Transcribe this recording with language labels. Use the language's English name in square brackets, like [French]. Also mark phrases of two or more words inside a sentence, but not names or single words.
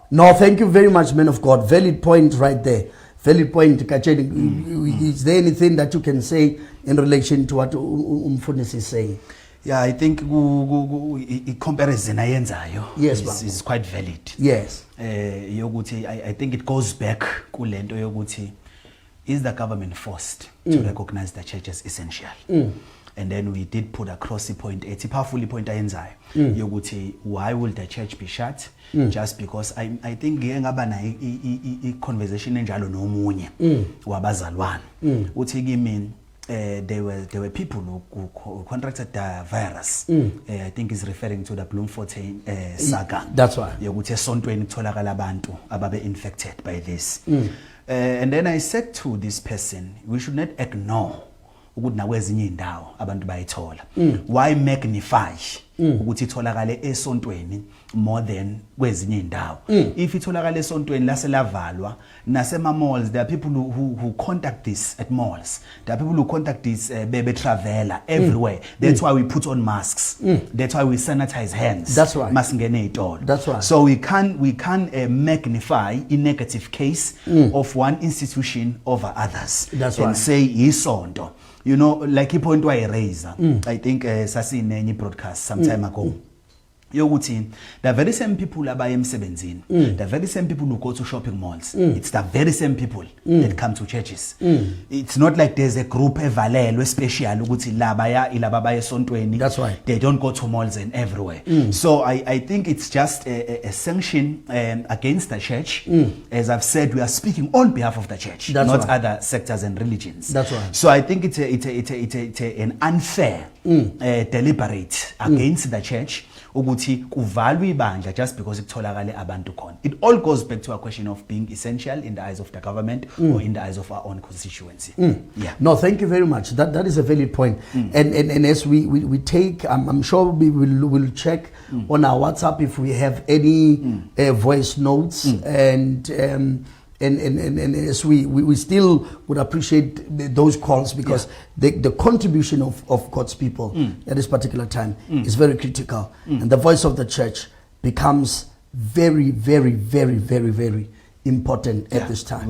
[English] No, thank you very much, man of God. Valid point right there. Valid point, Kacheni. Is there anything that you can say in relation to what Umfunis is saying? Yeah, I think comparison yes, is quite valid. Yes. I think it goes back [North Ndebele] kulento yokuthi, [English] is the government forced to recognize the church as essential? And then we did put across the point, [North Ndebele] it's a powerful point yokuthi, [English] why will the church be shut? Just because I think a conversation [North Ndebele] enjalo nomunye wabazalwane uthi kimi [English] there were people who contracted the virus. I think he's referring to the Bloemfontein saga. That's right. [North Ndebele] Yokuthi esontweni kutholakala abantu ababe [English] infected by this. And then I said to this person, we should not ignore [North Ndebele] ukuthi nakwezinye indawo abantu bayithola. [English] Why magnify [North Ndebele] ukuthi itholakale esontweni [English] more than [North Ndebele] kwezinye indawo? [English] If [North Ndebele] itholakale esontweni laselavalwa nasema [English] malls, there are people who contact this at malls. There are people who contact this bebe traveler everywhere. That's why we put on masks. That's why we sanitize hands. That's right. [North Ndebele] Masingene itolo. That's right. [English] So we can magnify a negative case of one institution over others. That's and right. say isonto. You know, like a point why I raise. I think Sasi in any broadcast some time ago. The very same people [North Ndebele] abaye emsebenzini, [English] the very same people who go to shopping malls, it's the very same people that come to churches. It's not like there's a group [North Ndebele] evalelwe special ukuthi labaya ilabaya esontweni. [English] That's right. They don't go to malls and everywhere. So I think it's just a sanction against the church. As I've said, we are speaking on behalf of the church, That's not right. other sectors and religions. That's right. So I think it's an unfair, deliberate against the church. [North Ndebele] Ukuthi kuvalwe ibandla [English] just because [North Ndebele] kutholakale abantu khona. [English] It all goes back to a question of being essential in the eyes of the government or in the eyes of our own constituency. Yeah. No, thank you very much. That is a valid point. And as we take, I'm sure we will check on our WhatsApp if we have any voice notes and as we still would appreciate those calls because the contribution of God's people at this particular time is very critical, and the voice of the church becomes very, very, very, very, very important at this time.